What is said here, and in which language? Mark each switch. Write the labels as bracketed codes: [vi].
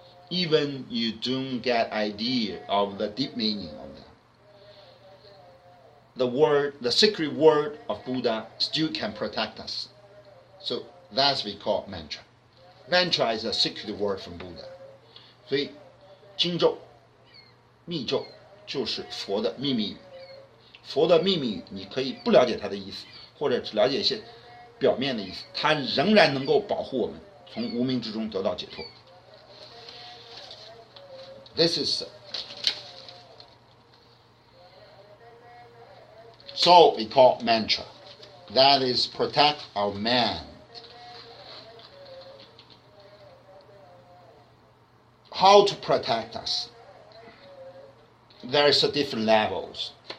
[en] Even you don't get idea of the deep meaning of them. the secret word of Buddha still can protect us. So that's we call mantra. Mantra is a secret word from Buddha. [zh] 所以经咒、密咒就是佛的秘密语。佛的秘密语，你可以不了解它的意思，或者只了解一些表面的意思，它仍然能够保护我们从无明之中得到解脱。 [en] This is so we call mantra. That is protect our mind. How to protect us? There is a different levels.